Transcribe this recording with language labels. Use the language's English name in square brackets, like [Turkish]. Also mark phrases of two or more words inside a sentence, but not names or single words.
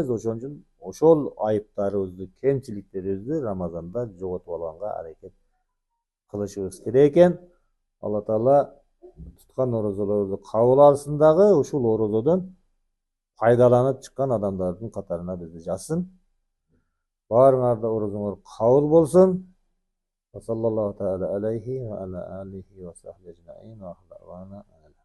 [Kyrgyz] Ошон үчүн ошол айыптарыбызды, кемчиликтерибизди Рамазанда жоготуп алганга аракет кылышыбыз керек экен. Алла Таала туткан орозолорубузду кабыл алсын дагы, ушул орозодон пайдаланып чыккан адамдардын катарына бизди жазсын. Баарыңарда орозоңор кабыл болсун. [Arabic] صلى الله تعالى عليه وعلى آله وصحبه أجمعين.